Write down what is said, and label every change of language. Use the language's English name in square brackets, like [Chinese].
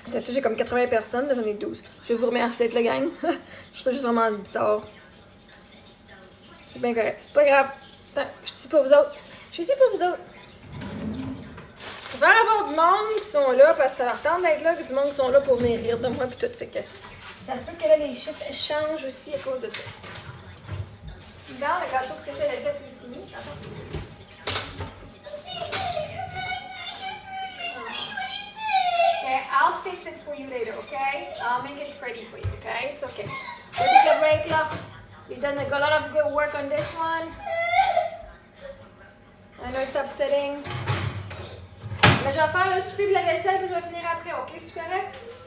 [French] J'ai comme 80 personnes, là, j'en ai 12. Je vous remercie d'être là, gang. Je trouve ça juste vraiment bizarre. C'est bien correct. C'est pas grave. Attends, je suis ici pour vous autres. Je suis ici pour vous autres. Il va y avoir du monde qui sont là parce que ça leur tente d'être là, du monde qui sont là pour venir rire de moi puis tout. Fait que ça se peut que là, les chiffres changent aussi à cause de ça. Dans le gâteau que c'était fait, il est fini. Attends. [English] Okay, I'll fix it for you later, okay? I'll make it pretty for you, okay? It's okay. So take a break, love. You've done a lot of good work on this one. I know it's upsetting. [French] Mais je vais faire le souper de la vaisselle puis je vais finir après, ok? C'est correct?